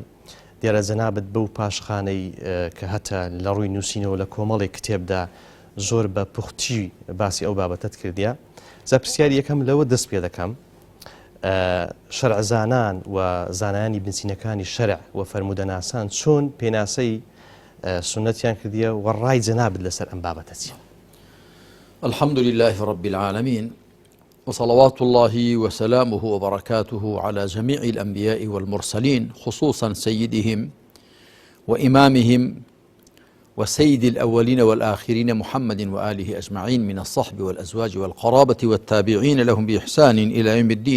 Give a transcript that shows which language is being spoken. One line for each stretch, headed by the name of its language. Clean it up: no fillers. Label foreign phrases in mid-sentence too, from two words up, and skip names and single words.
Central Kurdish: دیارە جەنابەت بەو پاشخانەی کە هەتا لە ڕووی نووسینەوە لە کۆمەڵێک کتێبدا زۆر بە پوختی باسی ئەو بابەتت کردیا. جا پرسیاری یەکەم لەوە دەست پێ دەکەم، شەرعزانان و زانایانی بنچینەکانی شەرع و فەرمودەناسان چۆن پێناسەی سنەتیان کردیە و ڕای جەنابەت لەسەر ئەم بابەتە چییە؟
Arabic: الحمد لله رب العالمين وصلوات الله وسلامه وبركاته على جميع الأنبياء والمرسلين، خصوصا سيدهم وإمامهم وسيد الأولين والآخرين محمد وآله أجمعين من الصحب والأزواج والقرابة والتابعين لهم بإحسان إلى يوم الدين.